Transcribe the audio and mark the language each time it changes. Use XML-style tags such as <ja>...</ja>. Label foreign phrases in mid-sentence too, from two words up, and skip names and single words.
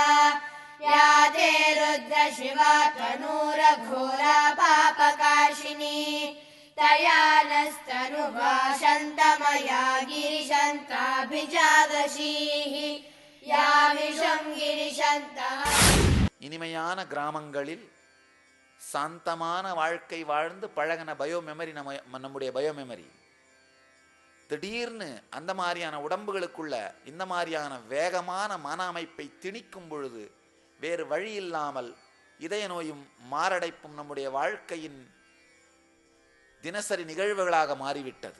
<sa>या ते रुद्र शिवा तनूरघोरा पापकाशिनी। तया नस्तनुभाषन्तमया गिरिशन्ताभिजादशीः। या विषं गिरिशन्तः।</sa> <ta>இனிமையான கிராமங்களில் சாந்தமான வாழ்க்கை வாழ்ந்து பழகின பயோமெமரி நம்முடைய பயோமெமரி. திடீர்னு அந்த மாதிரியான உடம்புகளுக்குள்ள இந்த மாதிரியான வேகமான மன அமைப்பை திணிக்கும் பொழுது வேறு வழி இல்லாமல் இதய நோயும் மாரடைப்பும் நம்முடைய வாழ்க்கையின் தினசரி நிகழ்வுகளாக மாறிவிட்டது.</ta>